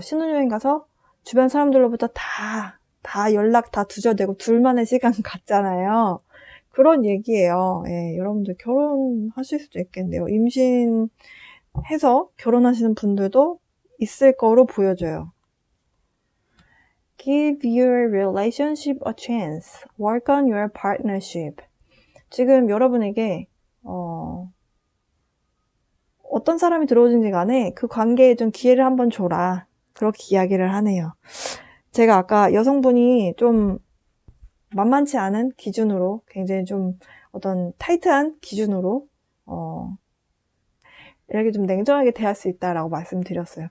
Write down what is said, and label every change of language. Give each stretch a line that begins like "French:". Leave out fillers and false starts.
Korean: 신혼여행 가서 주변 사람들로부터 다 연락 다 두절되고 둘만의 시간 갖잖아요. 그런 얘기예요. 예, 여러분들 결혼하실 수도 있겠네요. 임신해서 결혼하시는 분들도 있을 거로 보여져요.
English: Give your relationship a chance. Work on your partnership.
Korean: 지금 여러분에게 어떤 사람이 들어오든지 간에 그 관계에 좀 기회를 한번 줘라. 그렇게 이야기를 하네요. 제가 아까 여성분이 좀 만만치 않은 기준으로 굉장히 좀 어떤 타이트한 기준으로 이렇게 좀 냉정하게 대할 수 있다라고 말씀드렸어요.